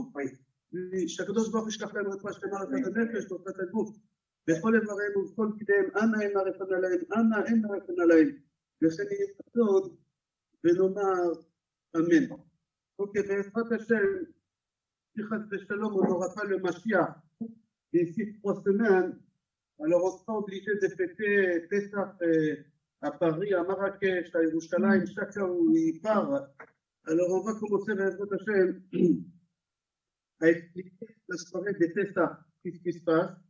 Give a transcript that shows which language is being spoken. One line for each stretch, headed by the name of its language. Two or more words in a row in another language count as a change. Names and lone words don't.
Hebrew: שהקדוש ברוך הוא ישלח להם רפואה שלמה רפואת הנפש ורפואת הגוף. בכל איבריהם ובכל פקידיהם, אנא אין הרפנה להם, אנא אין הרפנה להם. וכן יהיה רצון ונאמר אמן. אוקיי, בעזרת השם, חס ושלום,
French: on n'aura pas le Mashiach d'ici 3 semaines. Alors on sera obligé de fêter Pessah à Paris, à Marrakech, à Yerushalayim, chacun où il part. Alors on va commencer avec votre Hachem à expliquer la soirée de Pessah, qu'est-ce qui se passe.